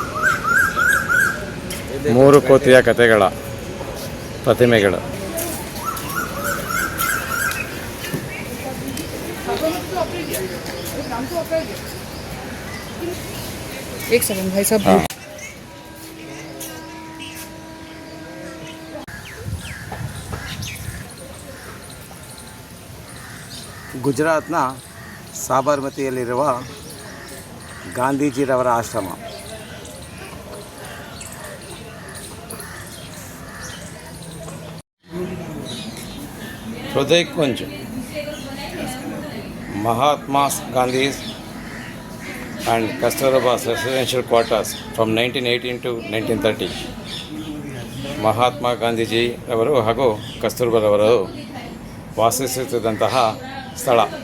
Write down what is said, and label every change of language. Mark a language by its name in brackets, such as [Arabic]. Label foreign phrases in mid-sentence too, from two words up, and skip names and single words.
[Kannada] 3 ಕೋತಿಯ ಕಥೆಗಳ ಪ್ರತಿಮೆಗಳು. [Hindi] एक सेकंड भाई साहब. [Kannada] ಗುಜರಾತ್ನ ಸಾಬರಮತಿಯಲ್ಲಿರುವ ಗಾಂಧೀಜಿರವರ ಆಶ್ರಮ. [English] ಹೃದಯ ಕುಂಜ್, ಮಹಾತ್ಮ ಗಾಂಧೀಸ್ and Kasturba's residential quarters from 1918 to 1930. [Kannada] ಮಹಾತ್ಮ ಗಾಂಧೀಜಿ ಅವರು ಹಾಗೂ ಕಸ್ತೂರ್ಬಾರವರು ವಾಸಿಸುತ್ತಿದ್ದಂತಹ ಸ್ಥಳ.